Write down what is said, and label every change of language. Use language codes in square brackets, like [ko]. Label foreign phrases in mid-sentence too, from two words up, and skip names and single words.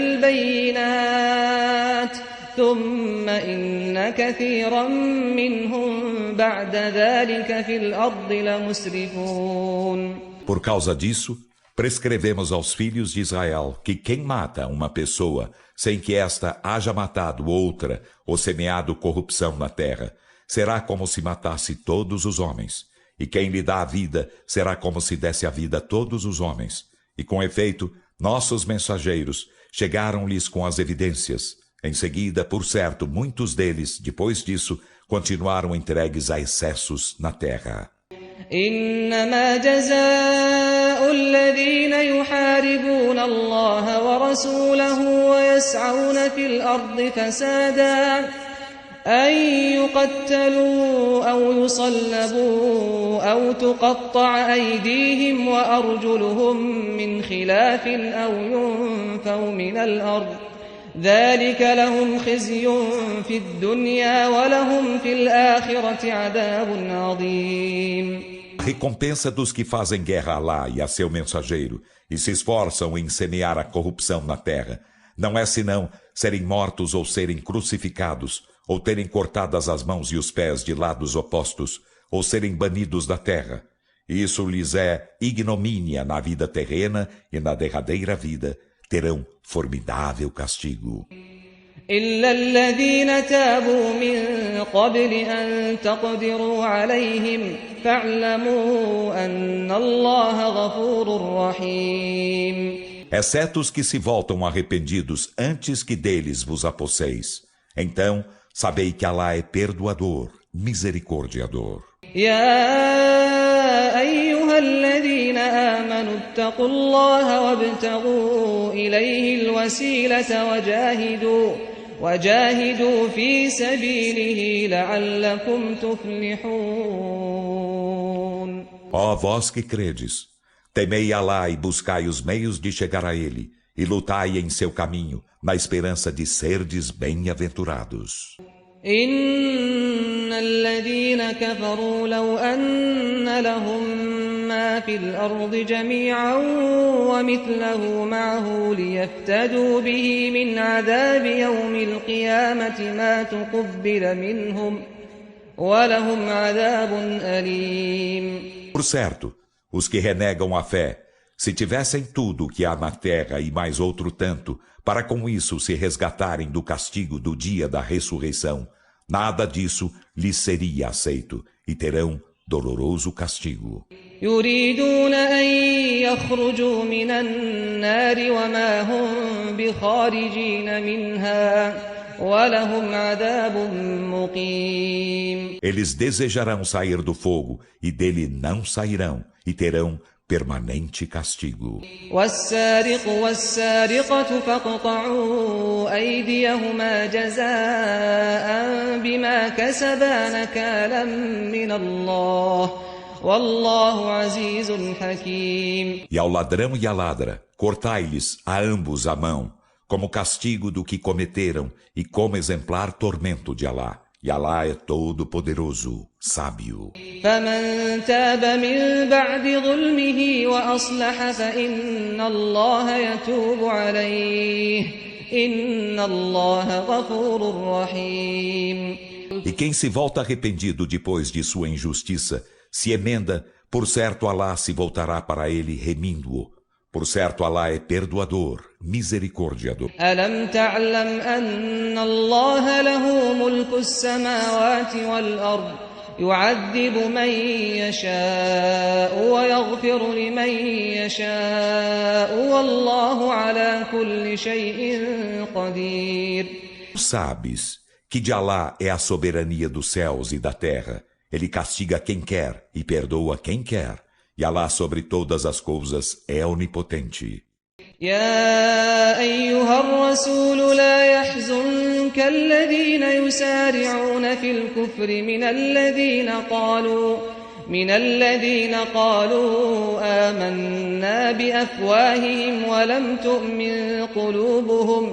[ar] بالبينات ثم إن كثيرا منهم بعد ذلك في الأرض لمسرفون. [pt] Por causa disso, prescrevemos aos filhos de Israel que quem mata uma pessoa sem que esta haja matado outra ou semeado corrupção na terra, será como se matasse todos os homens. E quem lhe dá a vida será como se desse a vida a todos os homens. E com efeito, nossos mensageiros chegaram-lhes com as evidências. Em seguida, por certo, muitos deles, depois disso, continuaram entregues a excessos na terra. [ar] إنما جزاء الذين يحاربون الله ورسوله ويسعون في الأرض فسادا أن يقتلوا أو يصلبوا أو تقطع أيديهم وأرجلهم من خلاف أو ينفوا من الأرض ذلك لهم خزي في الدنيا ولهم في الآخرة عذاب عظيم. [pt] A recompensa dos que fazem guerra a Alá e a seu mensageiro e se esforçam em semear a corrupção na terra não é senão serem mortos ou serem crucificados, ou terem cortadas as mãos e os pés de lados opostos, ou serem banidos da terra. Isso lhes é ignomínia na vida terrena e na derradeira vida terão formidável castigo. [ar] إلا الذين تابوا من قبل أن تقدروا عليهم فاعلموا أن الله غفور رحيم. [pt] Exceto os que se voltam arrependidos antes que deles vos aposseis. Então, sabei que Alá é perdoador, misericordiador. [ar] يا أيها الذين آمنوا اتقوا الله وابتغوا إليه الوسيلة وجاهدوا في سبيله لعلكم تفلحون. [pt] Ó vós que credes, temei Alá e buscai os meios de chegar a ele, e lutai em seu caminho, na esperança de serdes bem-aventurados. [ar] إن الذين كفروا لو أن لهم ما في الأرض جميعا ومثله معه ليفتدوا به من عذاب يوم القيامة ما تقبل منهم ولهم عذاب أليم. [pt] Por certo, os que renegam a fé, se tivessem tudo o que há na terra e mais outro tanto, para com isso se resgatarem do castigo do dia da ressurreição, nada disso lhes seria aceito, e terão doloroso castigo. [ar] يريدون أن يخرجوا من النار وما هم بخارجين منها ولهم عذاب مقيم. [pt] Eles desejarão sair do fogo, e dele não sairão, e terão permanente castigo. [ar] والسارق والسارقة فاقطعوا أيديهما جزاء بما كسبا نكالا من الله والله عزيز حكيم. [pt] E ao ladrão e à ladra, cortai-lhes a ambos a mão, como castigo do que cometeram e como exemplar tormento de Alá. E Alá é todo-poderoso, sábio. [ar] فمن تاب من بعد ظلمه وأصلح فإن الله يتوب عليه إن الله غفور رحيم. [pt] E quem se volta arrependido depois de sua injustiça, se emenda, por certo Alá se voltará para ele remindo-o. Por certo Alá é perdoador, misericordiador. [ar] ألم تعلم أن الله له ملك السماوات والأرض يعذب من يشاء ويغفر لمن يشاء والله على كل شيء قدير. [pt] Sabes que de Alá é a soberania dos céus e da terra. Ele castiga quem quer e perdoa quem quer. E Alá sobre todas as coisas é onipotente. [ar] يا أيها الرسول لا يحزنك الذين يسارعون في الكفر من الذين قالوا آمنا بأفواههم ولم تؤمن قلوبهم